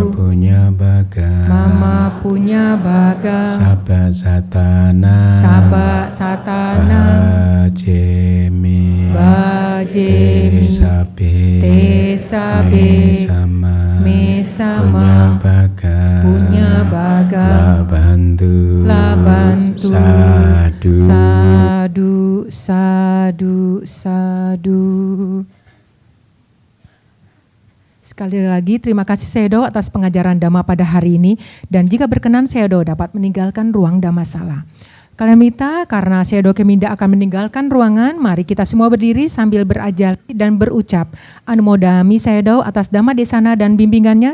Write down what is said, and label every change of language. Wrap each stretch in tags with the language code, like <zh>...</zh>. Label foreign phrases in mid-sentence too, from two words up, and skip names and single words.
<pi>mama punya baga sabba satana bajemi tesabe mesama punya baga labantu sadu.</pi> <id>Sekali lagi terima kasih Sayadaw atas pengajaran Dhamma pada hari ini, dan jika berkenan Sayadaw dapat meninggalkan ruang Dhammasala. Kalimita, karena Sayadaw Keminda akan meninggalkan ruangan, mari kita semua berdiri sambil berajali dan berucap Anumodami Sayadaw atas</id> <pi>Dhamma Desana</pi> <id>dan bimbingannya.</id>